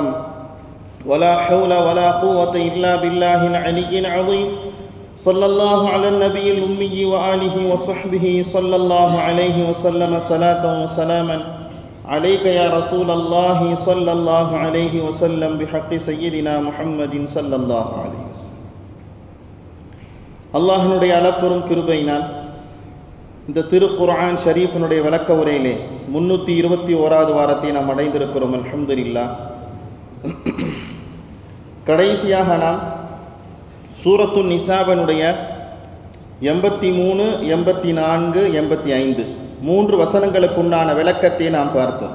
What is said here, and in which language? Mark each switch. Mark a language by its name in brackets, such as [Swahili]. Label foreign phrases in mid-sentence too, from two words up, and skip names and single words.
[Arabic] ولا حول ولا قوة إلا بالله العلي العظيم. صلى الله على النبي الأمي وآله وصحبه صلى الله عليه وسلم صلاة وسلاما عليك يا رسول الله صلى الله عليه وسلم بحق سيدنا محمد صلى الله عليه وسلم. [Tamil] அல்லாஹ்வினுடைய அளப்பெரும் கிருபையினால் இந்த திருக்குர்ஆன் ஷரீஃபினுடைய விளக்க உரையிலே 321வது வாரத்தை நாம் அடைந்திருக்கிறோம். அல்ஹம்துலில்லாஹ். கடைசியாக நாம் சூரத்து நிசாவினுடைய 83, 84, 85 மூன்று வசனங்களுக்குண்டான விளக்கத்தை நாம் பார்த்தோம்.